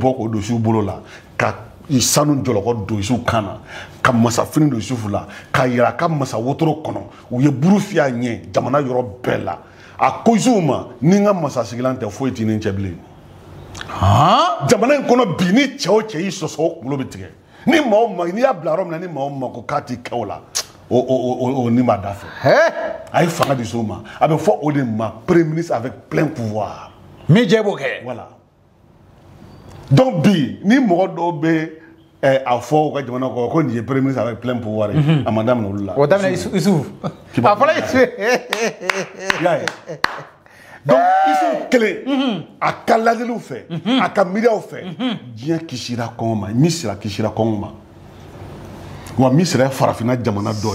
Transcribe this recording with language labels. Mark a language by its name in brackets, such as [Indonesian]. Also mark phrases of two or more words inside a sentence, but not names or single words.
[Bambara] bɔ ko don su bolo la ka sanu jɔlɔkɔ don su kana ka masa fini don su la ka yira ka masa wotoro kɔnɔ u ye buru fiyɛ ɲɛ jamana yɔrɔ bɛɛ la a ko su ma ni ka masa sigilan tɛ foyi t'i ni cɛ bilen jamana in kɔnɔ bi ni cɛ o cɛ y'i sɔsɔ o kunkolo bɛ tigɛ ni maa o maa n'i y'a bila yɔrɔ min na ni maa o maa ko k'a t'i kɛ o la o ni m'a da fɛ a ye fanga di so ma a bɛ fɔ o de ma [French] premier ministre avec plein pouvoir [Bambara] min jɛ b'o kɛ [French] voilà donc [Bambara] bi ni mɔgɔ dɔw bɛ a fɔ u ka jamana kɔnɔ ko nin ye [French] premier ministre avec plein pouvoir [Bambara] ye a ma daminɛ olu la o daminɛ Isufu a fɔra Isufu y'a ye donc Isufu kelen a ka ladiliw fɛ a ka miiriyaw fɛ diɲɛ kisira kɔngɔ ma Misira kisira kɔngɔ ma wa Misira ye farafinna jamana dɔ ye